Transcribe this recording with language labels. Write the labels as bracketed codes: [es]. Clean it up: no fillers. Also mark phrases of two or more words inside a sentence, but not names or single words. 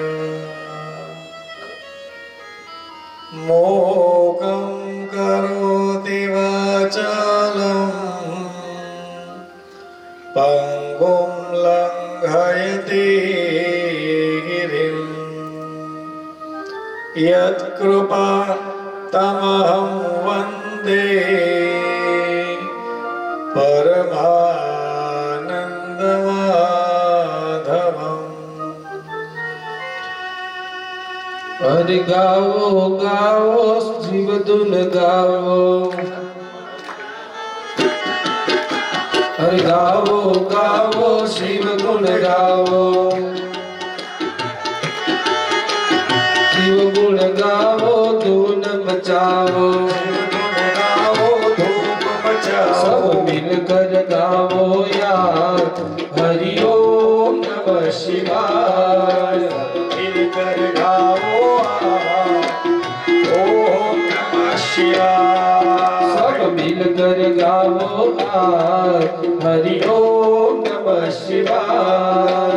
[sa] मोकं करोति वाचालं पङ्गुं लङ्घयति गिरिं यत्कृपा तमहं वन्दे परमानन्दमाधवम् [hi] हरि गावो गावो शिव धुन गावो हरि गावो गावो शिव गुण गावो शिव गुण गावो धून मचाओ धूप मचाओ सब मिलकर गावो यार हरि [sa] ओम नमः शिवाय [hi] मिलकर गाओ [sa] ओम नमः शिवाय [hi] सब मिलकर गावो यार हरि [sa] ओम नमः शिवाय